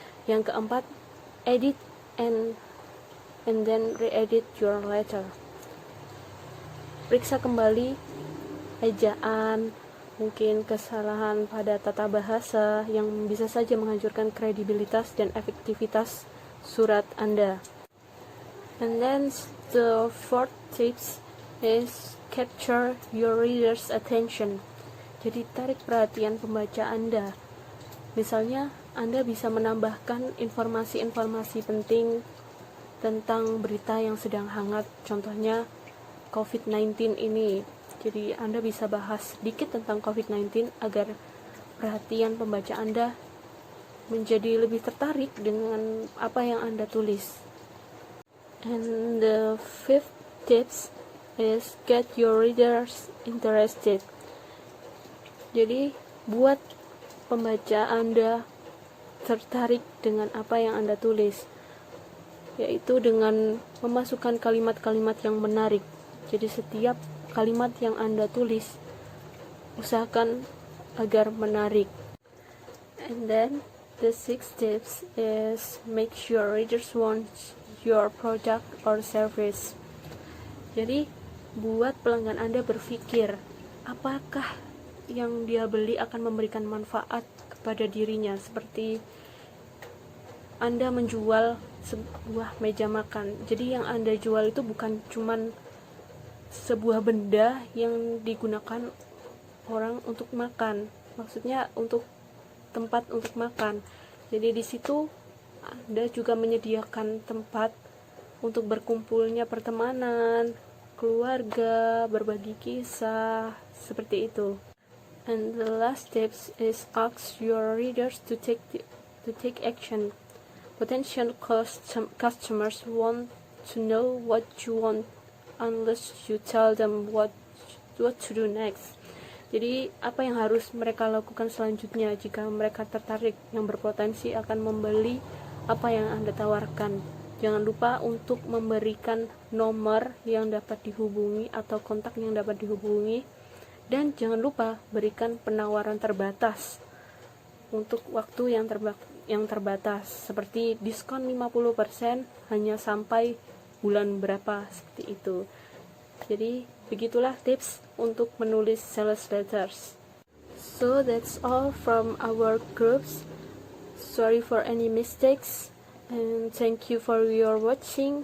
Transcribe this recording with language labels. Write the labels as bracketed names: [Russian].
[Indonesian] Yang keempat, [English] edit and then re-edit your letter. [Indonesian] Periksa kembali ejaan, mungkin kesalahan pada tata bahasa yang bisa saja menghancurkan kredibilitas dan efektivitas surat Anda. [English] And then the fourth tips is capture your reader's attention. [Indonesian] Jadi tarik perhatian pembaca Anda. Misalnya Anda bisa menambahkan informasi-informasi penting tentang berita yang sedang hangat, contohnya COVID-19 ini. Jadi Anda bisa bahas sedikit tentang COVID-19 agar perhatian pembaca Anda menjadi lebih tertarik dengan apa yang Anda tulis. [English] And the fifth tips is get your readers interested. [Indonesian] Jadi buat pembaca Anda tertarik dengan apa yang Anda tulis, yaitu dengan memasukkan kalimat-kalimat yang menarik. Jadi setiap kalimat yang Anda tulis, usahakan agar menarik. [English] And then the sixth tips is make sure readers want your product or service. [Indonesian] Jadi buat pelanggan Anda berpikir, apakah yang dia beli akan memberikan manfaat kepada dirinya. Seperti Anda menjual sebuah meja makan, jadi yang Anda jual itu bukan cuman sebuah benda yang digunakan orang untuk makan, maksudnya untuk tempat untuk makan. Jadi di situ Anda juga menyediakan tempat untuk berkumpulnya pertemanan, keluarga, berbagi kisah, seperti itu. [English] And the last tips is ask your readers to take action. Potential customers want to know what you want unless you tell them what to do next. [Indonesian] Jadi apa yang harus mereka lakukan selanjutnya jika mereka tertarik, yang berpotensi akan membeli apa yang Anda tawarkan. Jangan lupa untuk memberikan nomor yang dapat dihubungi atau kontak yang dapat dihubungi, dan jangan lupa berikan penawaran terbatas untuk waktu yang terbatas, seperti diskon 50% hanya sampai bulan berapa, seperti itu. Jadi begitulah tips untuk menulis sales letters. [English] So that's all from our groups. Sorry for any mistakes, and thank you for your watching.